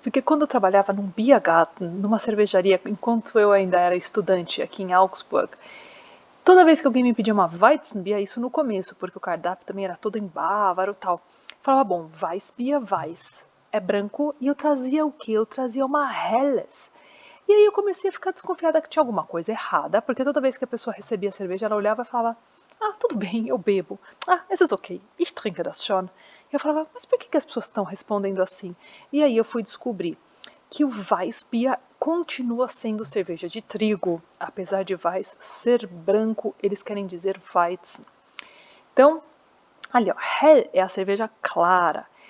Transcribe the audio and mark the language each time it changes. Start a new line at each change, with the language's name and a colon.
Portuguese: Porque quando eu trabalhava num Biergarten, numa cervejaria, enquanto eu ainda era estudante aqui em Augsburg, toda vez que alguém me pedia uma Weizenbier, isso no começo, porque o cardápio também era todo em bávaro e tal, falava, bom, Weissbier, Weiss, é branco, e eu trazia o quê? Eu trazia uma Helles. E aí eu comecei a ficar desconfiada que tinha alguma coisa errada, porque toda vez que a pessoa recebia a cerveja, ela olhava e falava, Ah, tudo bem, eu bebo.
German: Ah, es ist okay, ich trinke das schon.
Portuguese: Eu falava, mas por que as pessoas estão respondendo assim? E aí eu fui descobrir que o Weissbier continua sendo cerveja de trigo. Apesar de Weiss ser branco, eles querem dizer Weizen. Então, ali, ó, Hell é a cerveja clara.